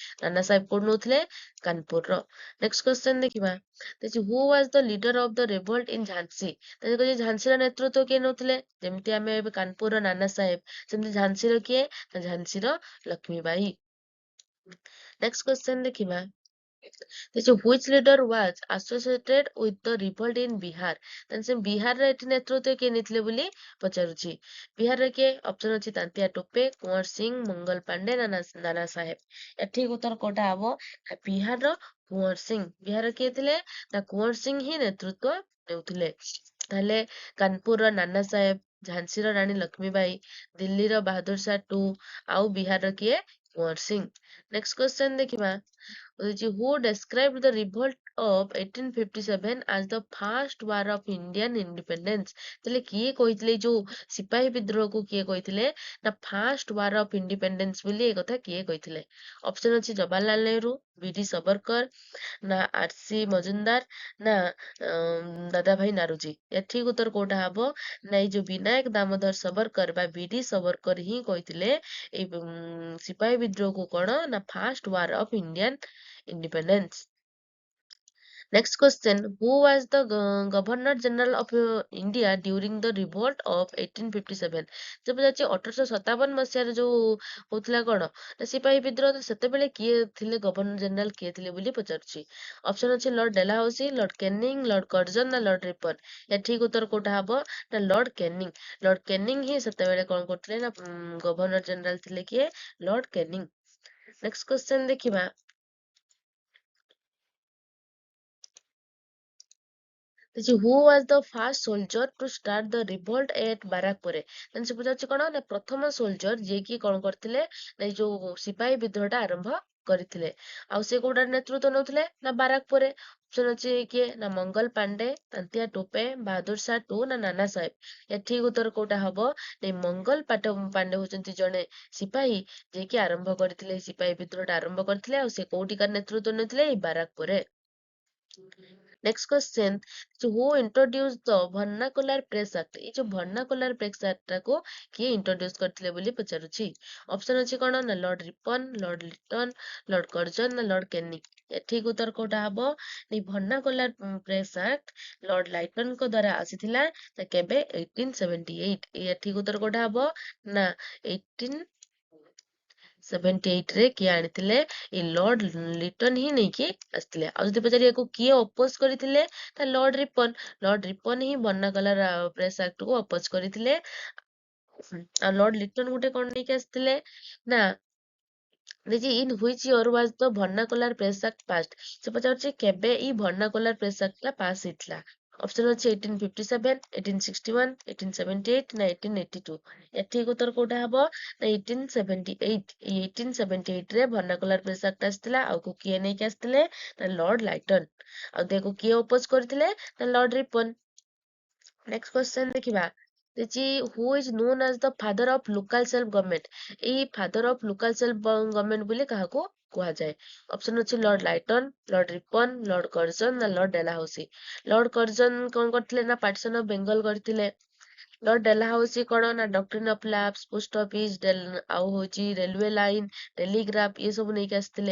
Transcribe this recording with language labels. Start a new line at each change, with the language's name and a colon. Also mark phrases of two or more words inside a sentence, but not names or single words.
Odia: ନାନା ସାହେବ କୋଉଠି ନଉଥିଲେ କାନପୁରର।
English: next question ଦେଖିବା who was the leader of the revolt in Jhansi।
Odia: ତାହେଲେ କହିଲେ ଝାନ୍ସୀର ନେତୃତ୍ୱ କିଏ ନଉଥିଲେ ଯେମିତି ଆମେ ଏବେ କାନପୁରର ନାନା ସାହେବ ସେମିତି ଝାନ୍ସୀର କିଏ ନା ଝାନ୍ସୀର ଲକ୍ଷ୍ମୀବାଇ।
English: next question ଦେଖିବା which leader was associated with the revolt in Bihar?
Odia: then ସେ ବିହାରର ଏଠି ନେତୃତ୍ୱ କିଏ ନେଇଥିଲେ ବୋଲି ପଚାରୁଛି। ବିହାରରେ କିଏ? ଅପସନ ଅଛି ତାନ୍ତିଆ ଟୋପେ, କୁंवर ସିଂ, ମଙ୍ଗଲ ପାଣ୍ଡେ ନା ନାନା ସାହେବ। ଏଠିକ ଉତ୍ତର କୋଉଟା ହବ? ବିହାରର କୁंवर ସିଂ। ବିହାର କିଏ ଥିଲେ? ନା କୁंवर ସିଂ ହିଁ ନେତୃତ୍ୱ ନେଉଥିଲେ। ତାହେଲେ କାନପୁରର ନାନା ସାହେବ, ଝାନ୍ସୀର ରାଣୀ ଲକ୍ଷ୍ମୀବାଇ, ଦିଲ୍ଲୀର ବାହାଦୁର ଶାହ ଟୁ, ଆଉ ବିହାରର କିଏ? କୁंवर ସିଂ।
English: next question
Odia: ଦେଖିବା।
English: who described the revolt of 1857 as the first war of Indian independence?
Odia: ତାହେଲେ କିଏ କହିଥିଲେ ଯୋଉ ସିପାହୀ ବିଦ୍ରୋହକୁ କିଏ କହିଥିଲେ? ନା
English: first war of independence
Odia: ବୋଲି ଏ କଥା କିଏ କହିଥିଲେ? ଅପସନ ଅଛି ଜବାହରଲାଲ ନେହେରୁ, ବିଡି ସବରକର, ନା ଆରସି ମଜୁମଦାର, ନା ଦାଦା ଭାଇ ନାରୁଜୀ। ଏଠିକ ଉତ୍ତର କୋଉଟା ହବ? ନା ଏଇ ଯୋଉ ବିନାୟକ ଦାମୋଦର ସବରକର ବା ବିଡି ସବରକର ହିଁ କହିଥିଲେ ଏଇ ସିପାହୀ ବିଦ୍ରୋହକୁ କଣ?
English: ନା first war of Indian independence. Next question. Who was the Governor General of India during the revolt of 1857?
Odia: ଯେବେ ଯାଉଛି 1857 ମସିହାରେ ଯୋଉ ହଉଥିଲା କଣ? ନା ସିପାହୀ ବିଦ୍ରୋହ, ତ ସେତେବେଳେ କିଏ ଥିଲେ ଗଭର୍ଣ୍ଣର ଜେନେରାଲ କିଏ ଥିଲେ ବୋଲି ପଚାରୁଛି। ଅପସନ ଅଛି ଲର୍ଡ ଡେଲାହାଉସି, ଲର୍ଡ କେନିଂ, ଲର୍ଡ କର୍ଜନ ନା ଲର୍ଡ ରିପନ। ଏ ଠିକ ଉତ୍ତର କୋଉଟା ହବ? ନା ଲର୍ଡ କେନିଂ। ଲର୍ଡ କେନିଂ ହିଁ ସେତେବେଳେ କଣ କରୁଥିଲେ? ନା ଗଭର୍ଣ୍ଣର ଜେନେରାଲ ଥିଲେ କିଏ? ଲର୍ଡ କେନିଂ।
English: next question
Odia: ଦେଖିବା।
English: who was the first soldier to start the revolt at ବାରାକପୁରେ?
Odia: ସେ ପଚାରୁଛି କଣ? ନା ପ୍ରଥମ ସୋଲଜର ଯିଏକି କଣ କରିଥିଲେ? ନା ଏଇ ଯୋଉ ସିପାହୀ ବିଦ୍ରୋହଟା ଆରମ୍ଭ କରିଥିଲେ। ଆଉ ସେ କୋଉଟାର ନେତୃତ୍ୱ ନେଉଥିଲେ? ନା ବାରାକପୁରେ। ଅପସନ ଅଛି କିଏ? ନା ମଙ୍ଗଲ ପାଣ୍ଡେ, ତାନ୍ତିଆ ଟୋପେ, ବାହାଦୁର ଶାହ ଟୁ ନା ନାନା ସାହେବ। ଏଠିକ ଉତ୍ତର କୋଉଟା ହବ? ନା ମଙ୍ଗଲ ପାଣ୍ଡେ ହଉଛନ୍ତି ଜଣେ ସିପାହୀ ଯିଏକି ଆରମ୍ଭ କରିଥିଲେ, ସିପାହୀ ବିଦ୍ରୋହଟା ଆରମ୍ଭ କରିଥିଲେ। ଆଉ ସେ କୋଉଠିକାର ନେତୃତ୍ୱ ନେଉଥିଲେ? ଏଇ ବାରାକପୁରେ।
English: Next question. So who introduced the Vernacular Press Act?
Odia: ଏଇ ଯୋଉ Vernacular Press Act ଟାକୁ କିଏ introduce କରିଥିଲେ ବୋଲି ପଚାରୁଛି। ଅପସନ ଅଛି କଣ? ନା ଲର୍ଡ ରିପନ, ଲର୍ଡ ଲିଟନ, ଲର୍ଡ କର୍ଜନ ନା ଲର୍ଡ କେନି। ଏଠିକ ଉତ୍ତର କୋଉଟା ହବ? ଏଇ Vernacular Press Act ଲର୍ଡ ଲାଇଟନଙ୍କ ଦ୍ଵାରା ଆସିଥିଲା। ତ କେବେ? 1878। ଏଠିକ ଉତ୍ତର କୋଉଟା ହବ? ନା 1878 ରେ କିଏ ଆଣିଥିଲେ? ଏଇ ଲର୍ଡ ଲିଟନ ହିଁ ନେଇକି ଆସିଥିଲେ। ଆଉ ଯଦି ପଚାରିବେ ୟାକୁ କିଏ ଅପୋଜ କରିଥିଲେ? ତା ଲର୍ଡ ରିପନ। ଲର୍ଡ ରିପନ ହିଁ ବର୍ଣ୍ଣାକଲର ପ୍ରେସ ଆକ୍ଟକୁ ଅପୋଜ କରିଥିଲେ। ଆଉ ଲର୍ଡ ଲିଟନ ଗୋଟେ କଣ ନେଇକି ଆସିଥିଲେ? ନା ଦେଖି
English: in which year was the Vernacular Press Act passed?
Odia: ସେ ପଚାରୁଛି କେବେ ଏଇ Vernacular Press Act ଟା ପାସ୍ ହେଇଥିଲା। ଅପସନ ଅଛି 1857, 1861, 1878 ନା 1882। ଏଠିକ ଉତ୍ତର କୋଉଟା ହବ? ନା 1878। ଏଇ 1878 ରେ Vernacular Press Act ଆସିଥିଲା। ଆଉ କିଏ ନେଇକି ଆସିଥିଲେ? ନା ଲର୍ଡ ଲାଇଟନ। ଆଉ ତାକୁ କିଏ ଅପୋଜ କରିଥିଲେ? ନା ଲର୍ଡ ରିପନ।
English: next question
Odia: ଦେଖିବା।
English: ଦେଖି who is known as the father of local self government?
Odia: ଏଇ
English: father of local self government
Odia: ବୋଲି କାହାକୁ କୁହାଯାଏ? ଅପସନ ଅଛି ଲର୍ଡ ଲାଇଟନ, ଲର୍ଡ ରିପନ, ଲର୍ଡ କର୍ଜନ ନା ଲର୍ଡ ଡେଲାହାଉସି। ଲର୍ଡ କର୍ଜନ କଣ କରିଥିଲେ? ନା
English: partition of Bengal
Odia: କରିଥିଲେ। ଲର୍ଡ ଡେଲାହାଉସି କଣ? ନା
English: doctrine of lapse, post office,
Odia: ଆଉ ହଉଛି
English: railway line,
Odia: ଟେଲିଗ୍ରାଫ ଏ ସବୁ ନେଇକି ଆସିଥିଲେ।